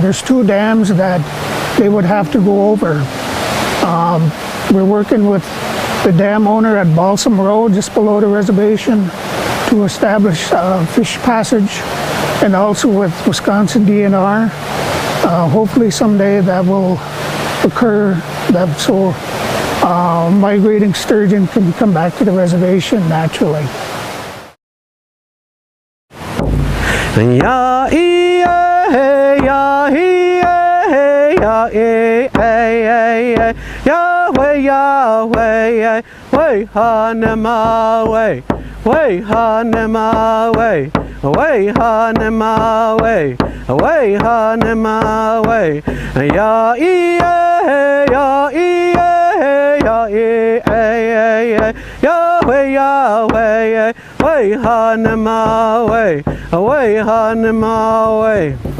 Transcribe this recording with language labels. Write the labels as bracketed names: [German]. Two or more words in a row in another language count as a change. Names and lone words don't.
[English] There's two dams that they would have to go over. We're working with the dam owner at Balsam Road, just below the reservation, to establish fish passage, and also with Wisconsin DNR. Hopefully someday that will occur, so migrating sturgeon can come back to the reservation naturally. Ya e ya he ya e Yahweh Yahweh way ha Namāēw way ha Namāēw way ha Namāēw way ha Namāēw ya e Yahweh Yahweh way ha Namāēw way ha Namāēw.